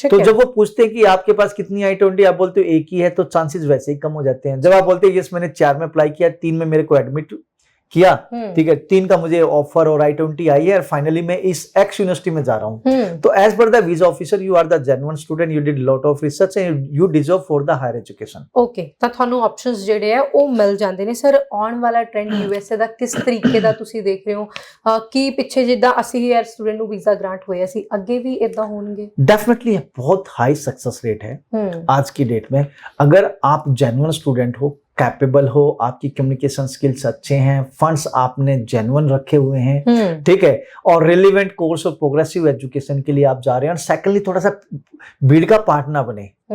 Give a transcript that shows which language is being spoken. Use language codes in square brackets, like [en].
[hi] तो जब वो पूछते हैं कि आपके पास कितनी I-20, आप बोलते हो एक ही है, तो चांसेस वैसे ही कम हो जाते हैं। जब आप बोलते हैं यस मैंने 4 में अप्लाई किया, 3 में मेरे को एडमिट किया, ठीक है, 3 का मुझे ऑफर और I-20 आई है और फाइनली मैं इस एक्स यूनिवर्सिटी में जा रहा हूँ, तो [en] As per the visa officer you are the genuine student, you did lot of research and you deserve for the higher education. [pa] Okay, ਤਾਂ ਤੁਹਾਨੂੰ ਆਪਸ਼ਨਸ ਜਿਹੜੇ ਆ ਉਹ ਮਿਲ ਜਾਂਦੇ ਨੇ। ਸਰ, ਆਉਣ ਵਾਲਾ ਟ੍ਰੈਂਡ USA ਦਾ ਕਿਸ ਤਰੀਕੇ ਦਾ ਤੁਸੀਂ ਦੇਖ ਰਹੇ ਹੋ ਕਿ ਪਿੱਛੇ ਜਿੱਦਾਂ 80,000 ਸਟੂਡੈਂਟ ਨੂੰ ਵੀਜ਼ਾ ਗ੍ਰਾਂਟ ਹੋਇਆ ਸੀ, ਅੱਗੇ ਵੀ ਇਦਾਂ ਹੋਣਗੇ? [hi] डेफिनेटली बहुत हाई सक्सेस रेट है आज की डेट में। अगर आप जेन्युइन स्टूडेंट हो, कैपेबल हो, आपकी कम्युनिकेशन स्किल्स अच्छे हैं, फंड्स आपने जेन्युइन रखे हुए हैं, ठीक है, और रिलेवेंट कोर्स और प्रोग्रेसिव एजुकेशन के लिए आप जा रहे हैं, और सेकंडली थोड़ा सा भीड़ का पार्ट ना बने।